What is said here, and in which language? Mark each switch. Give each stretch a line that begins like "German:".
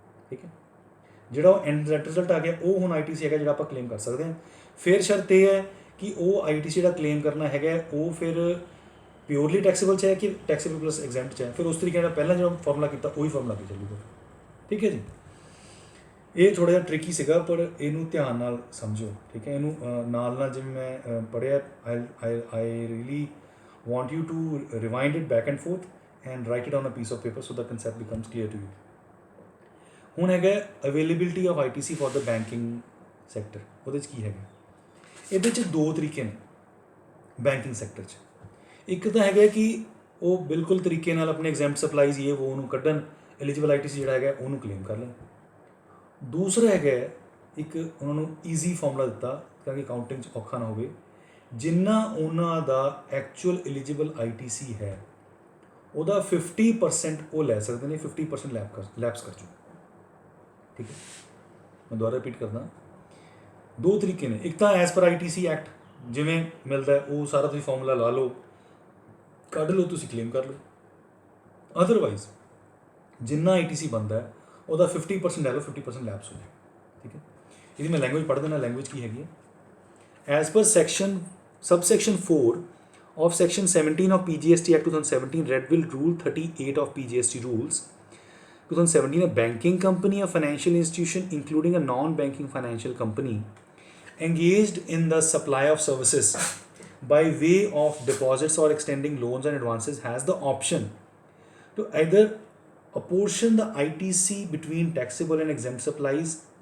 Punjabi: ਠੀਕ ਹੈ, ਜਿਹੜਾ ਉਹ ਐਂਡ ਰਿਜ਼ਲਟ ਆ ਗਿਆ ਉਹ ਹੁਣ ITC ਹੈਗਾ ਜਿਹੜਾ ਆਪਾਂ ਕਲੇਮ ਕਰ ਸਕਦੇ ਹਾਂ। ਫਿਰ ਸ਼ਰਤ ਇਹ ਹੈ ਕਿ ਉਹ ITC ਜਿਹੜਾ ਕਲੇਮ ਕਰਨਾ ਹੈਗਾ ਉਹ ਫਿਰ ਪਿਓਰਲੀ ਟੈਕਸੇਬਲ 'ਚ ਹੈ ਕਿ ਟੈਕਸੇਬਲ ਪਲੱਸ ਐਗਜ਼ੈਂਪਟ 'ਚ ਹੈ। ਫਿਰ ਉਸ ਤਰੀਕੇ ਨਾਲ ਪਹਿਲਾਂ ਜਿਹੜਾ ਫਾਰਮੂਲਾ ਕੀਤਾ ਉਹੀ ਫਾਰਮੂਲਾ ਅੱਗੇ ਚੱਲੂਗਾ। ਠੀਕ ਹੈ ਜੀ, ਇਹ ਥੋੜ੍ਹਾ ਜਿਹਾ ਟ੍ਰਿਕੀ ਸੀਗਾ ਪਰ ਇਹਨੂੰ ਧਿਆਨ ਨਾਲ ਸਮਝੋ। ਠੀਕ ਹੈ, ਇਹਨੂੰ ਨਾਲ ਜਿਵੇਂ ਮੈਂ ਪੜ੍ਹਿਆ
English: I really want you to rewind it back and forth and write it on a piece of paper so the concept becomes clear to you.
Punjabi: ਹੁਣ ਹੈਗਾ
English: Availability of ITC for the banking sector.
Punjabi: ਉਹਦੇ 'ਚ ਕੀ ਹੈਗਾ, ਇਹਦੇ 'ਚ ਦੋ ਤਰੀਕੇ ਨੇ ਬੈਂਕਿੰਗ ਸੈਕਟਰ 'ਚ। ਇੱਕ ਤਾਂ ਹੈਗਾ ਕਿ ਉਹ ਬਿਲਕੁਲ ਤਰੀਕੇ ਨਾਲ ਆਪਣੇ ਐਗਜ਼ੈਂਪਟ ਸਪਲਾਈਜ਼ ਇਹ ਉਹ ਨੂੰ ਕੱਢਣ, ਐਲੀਜੀਬਲ ITC ਜਿਹੜਾ ਹੈਗਾ ਉਹਨੂੰ ਕਲੇਮ ਕਰ ਲੈਣ। ਦੂਸਰਾ ਹੈਗਾ ਇੱਕ ਉਹਨਾਂ ਨੂੰ ਈਜ਼ੀ ਫਾਰਮੂਲਾ ਦਿੱਤਾ ਤਾਂ ਕਿ ਕਾਊਂਟਿੰਗ 'ਚ ਔਖਾ ਨਾ ਹੋਵੇ, ਜਿੰਨਾ ਉਹਨਾਂ ਦਾ ਐਕਚੁਅਲ ਐਲੀਜੀਬਲ ITC ਹੈ ਉਹਦਾ 50% ਉਹ ਲੈ ਸਕਦੇ ਨੇ, 50% ਲੈਪਸ ਕਰ ਚੁੱਕੇ। ਠੀਕ ਹੈ, ਮੈਂ ਦੁਬਾਰਾ ਰਿਪੀਟ ਕਰਦਾ, ਦੋ ਤਰੀਕੇ ਨੇ। ਇੱਕ ਤਾਂ ਐਜ਼ ਪਰ ITC ਐਕਟ ਜਿਵੇਂ ਮਿਲਦਾ ਉਹ ਸਾਰਾ ਤੁਸੀਂ ਫਾਰਮੂਲਾ ਲਾ ਲਓ, ਕੱਢ ਲਓ, ਤੁਸੀਂ ਕਲੇਮ ਕਰ ਲਓ। ਅਦਰਵਾਈਜ਼ ਜਿੰਨਾ ITC ਬਣਦਾ ਉਹਦਾ 50% ਲੈ ਲਓ, 50% ਲੈਪਸ ਹੋ ਜਾਏ। ਠੀਕ ਹੈ, ਇਹਦੀ ਮੈਂ ਲੈਂਗੁਏਜ ਪੜ੍ਹ ਦੇਣਾ। ਲੈਂਗੁਏਜ ਕੀ ਹੈਗੀ ਹੈ?
English: as per subsection 4 of section 17 of PGST Act 2017, Red Will Rule 38 of PGST Rules 2017, a banking company, a financial institution, including a non-banking financial company, engaged in the supply of services by way of deposits or extending loans and advances, has the option to either apportion the ITC between taxable and exempt supplies